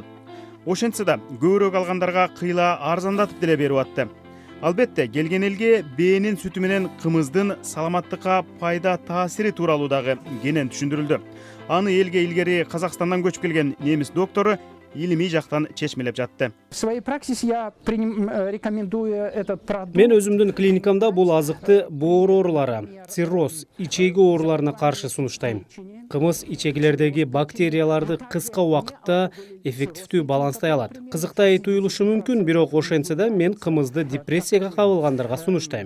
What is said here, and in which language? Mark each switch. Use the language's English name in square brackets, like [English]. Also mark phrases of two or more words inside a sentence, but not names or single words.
[Kyrgyz] Ошентсе да көбүрөөк алгандарга кыйла арзандатып деле берип атты. Албетте, келген элге бээнин сүтү менен кымыздын саламаттыкка пайда таасири тууралуу дагы кенен түшүндүрүлдү. Аны элге илгери Казакстандан көчүп келген немис доктору илимий жактан чечмелеп жатты. [Russian] В своей практике я рекомендую этот продукт. [Kyrgyz] Мен өзүмдүн клиникамда бул азыкты боор оорулары, цирроз, ичеги ооруларына каршы сунуштайм. Кымыз ичегилердеги бактерияларды кыска убакытта эффективдүү баланстай алат. Кызыктай туюлушу мүмкүн, бирок ошентсе да мен кымызды депрессияга кабылгандарга сунуштайм.